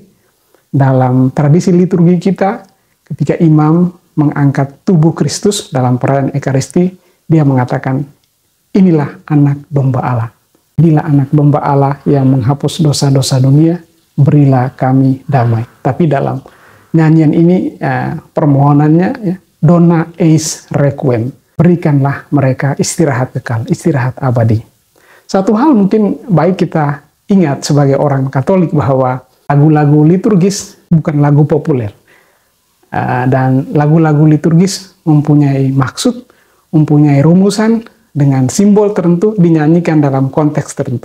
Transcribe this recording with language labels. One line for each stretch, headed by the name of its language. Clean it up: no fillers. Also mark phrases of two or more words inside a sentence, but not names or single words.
Indonesian: Dalam tradisi liturgi kita, ketika imam mengangkat tubuh Kristus dalam perayaan Ekaristi, dia mengatakan, inilah anak domba Allah. Inilah anak domba Allah yang menghapus dosa-dosa dunia, berilah kami damai. Tapi dalam nyanyian ini, permohonannya, ya,
Latin: dona eis requiem.
Indonesian: Berikanlah mereka istirahat kekal, istirahat abadi. Satu hal mungkin baik kita ingat sebagai orang Katolik bahwa lagu-lagu liturgis bukan lagu populer. Dan lagu-lagu liturgis mempunyai maksud, mempunyai rumusan dengan simbol tertentu dinyanyikan dalam konteks tertentu.